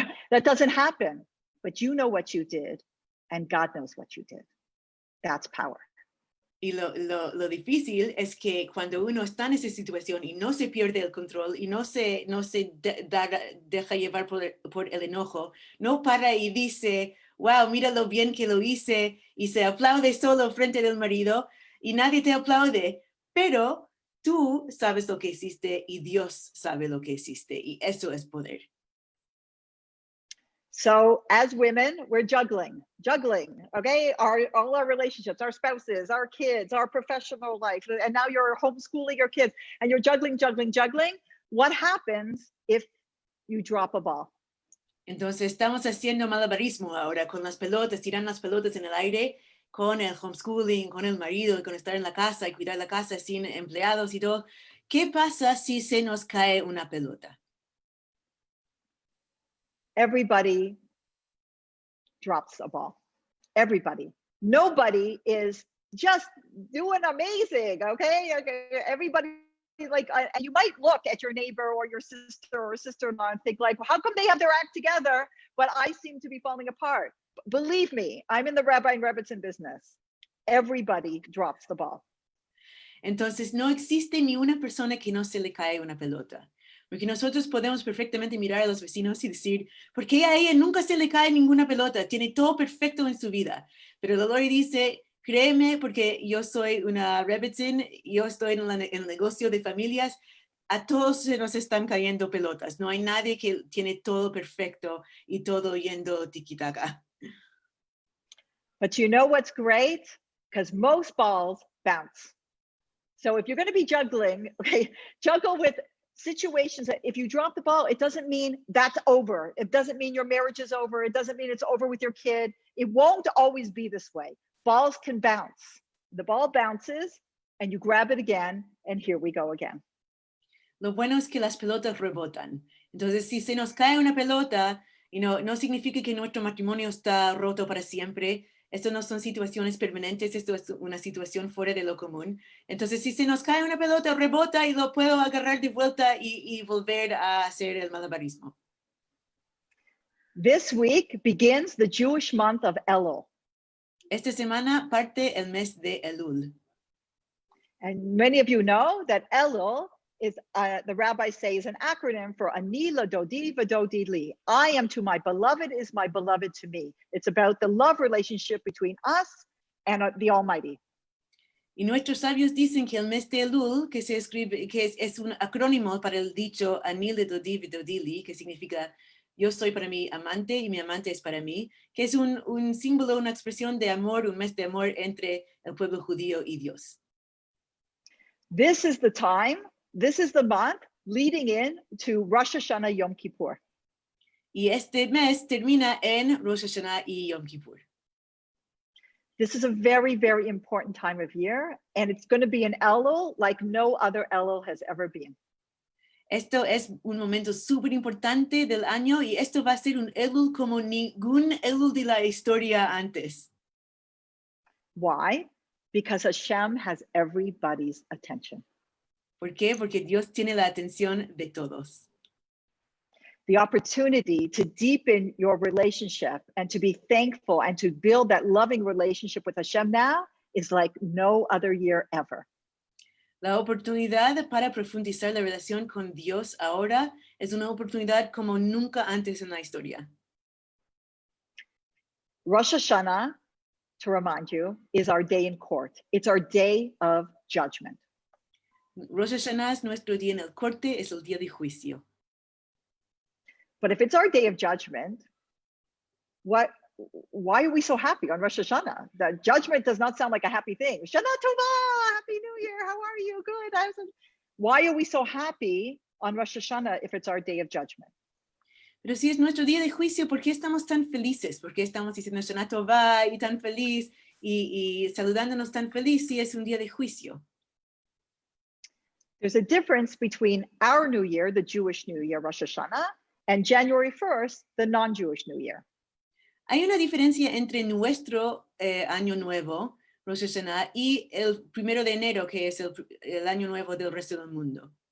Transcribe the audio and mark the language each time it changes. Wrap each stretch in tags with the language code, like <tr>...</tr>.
<en>That doesn't happen, but you know what you did, and God knows what you did. That's power.</en> <es>Y lo difícil es que cuando uno está en esa situación y no se pierde el control y no se deja llevar por el enojo, no para y dice, wow, mira lo bien que lo hice, y se aplaude solo frente del marido y nadie te aplaude, pero tú sabes lo que hiciste y Dios sabe lo que hiciste, y eso es poder.</es> <en>So as women, we're juggling, okay? All our relationships, our spouses, our kids, our professional life, and now you're homeschooling your kids, and you're juggling. What happens if you drop a ball?</en> <es>Entonces estamos haciendo malabarismo ahora con las pelotas, tiran las pelotas en el aire, con el homeschooling, con el marido, con estar en la casa y cuidar la casa sin empleados y todo. ¿Qué pasa si se nos cae una pelota?</es> <en>Everybody drops a ball. Everybody. Nobody is just doing amazing, okay? Everybody, like, you might look at your neighbor or your sister or sister-in-law and think like, well, how come they have their act together, but I seem to be falling apart? Believe me, I'm in the Rabbi and Rebbitzin business. Everybody drops the ball.</en> <es>Entonces no existe ni una persona que no se le cae una pelota. Porque nosotros podemos perfectamente mirar a los vecinos y decir, ¿por qué a ella nunca se le cae ninguna pelota? Tiene todo perfecto en su vida. Pero el Lord dice, créeme, porque yo soy una Rebbitzin, yo estoy en el negocio de familias, a todos se nos están cayendo pelotas. No hay nadie que tiene todo perfecto y todo yendo tiki-taka.</es> <en>But you know what's great? Because most balls bounce. So if you're going to be juggling, okay, juggle with situations that if you drop the ball, it doesn't mean that's over. It doesn't mean your marriage is over. It doesn't mean it's over with your kid. It won't always be this way. Balls can bounce. The ball bounces and you grab it again, and here we go again.</en> <es>Lo bueno es que las pelotas rebotan. Entonces, si se nos cae una pelota, no significa que nuestro matrimonio está roto para siempre. Esto no son situaciones permanentes, esto es una situación fuera de lo común. Entonces, si se nos cae una pelota, rebota y lo puedo agarrar de vuelta y volver a hacer el malabarismo.</es> <en>This week begins the Jewish month of Elul.</en> <es>Esta semana parte el mes de Elul.</es> <en>And many of you know that Elul is, the rabbis say, is an acronym for</en> <he>Ani Ladodi Vadodi Li.</he> <en>I am to my beloved is my beloved to me. It's about the love relationship between us and the Almighty.</en> <es>Y nuestros sabios dicen que el mes de Elul, que se escribe, que es un acrónimo para el dicho</es> <he>Ani Ladodi Vadodi Li,</he> <es>que significa yo soy para mi amante y mi amante es para mí, que es un símbolo, una expresión de amor, un mes de amor entre el pueblo judío y Dios.</es> <en>This is the time, this is the month leading in to Rosh Hashanah Yom Kippur.</en> <es>Y este mes termina en Rosh Hashanah y Yom Kippur.</es> <en>This is a very, very important time of year, and it's going to be an Elul like no other Elul has ever been.</en> <es>Esto es un momento súper importante del año y esto va a ser un Elul como ningún Elul de la historia antes.</es> <en>Why? Because Hashem has everybody's attention.</en> <es>¿Por qué? Porque Dios tiene la atención de todos.</es> <en>The opportunity to deepen your relationship and to be thankful and to build that loving relationship with Hashem now is like no other year ever.</en> <es>La oportunidad para profundizar la relación con Dios ahora es una oportunidad como nunca antes en la historia.</es> <en>Rosh Hashanah, to remind you, is our day in court. It's our day of judgment.</en> <es>Rosh Hashanah es nuestro día en el corte, es el día de juicio.</es> <en>But if it's our day of judgment, why are we so happy on Rosh Hashanah? The judgment does not sound like a happy thing. Shana Tova, Happy New Year, how are you? Good. Why are we so happy on Rosh Hashanah if it's our day of judgment?</en> <es>Pero si es nuestro día de juicio, ¿por qué estamos tan felices? ¿Por qué estamos diciendo Shana Tova y tan feliz? y saludándonos tan feliz si es un día de juicio.</es> <en>There's a difference between our New Year, the Jewish New Year, Rosh Hashanah, and January 1st, the non-Jewish New Year.</en> <es>Hay una diferencia entre nuestro año nuevo, Rosh Hashanah, y el 1 de enero, que es el año nuevo del resto del mundo.</es>